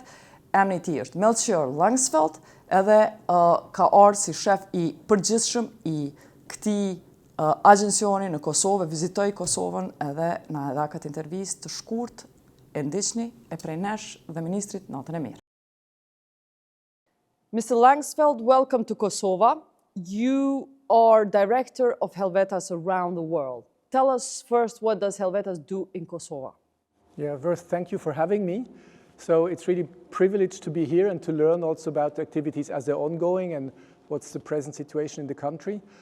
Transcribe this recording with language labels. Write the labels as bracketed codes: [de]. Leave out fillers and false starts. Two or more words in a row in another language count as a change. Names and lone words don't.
[sq] Emri i tij është Melchior Langsfeld, edhe ka ardhur si shef i përgjithshëm i këtij agjensioni në Kosovë, vizitoi Kosovën edhe na dha këtë intervistë të shkurt, e ndiqni, e prej nesh dhe ministrit natën e mirë. [en] Mr. Langsfeld, welcome to Kosovo. You are director of Helvetas around the world. Tell us first, what does Helvetas do in Kosovo? Yeah, first, thank you for having me. So it's really a privilege to be here and to learn also about the activities as they're ongoing and what's the present situation in the country.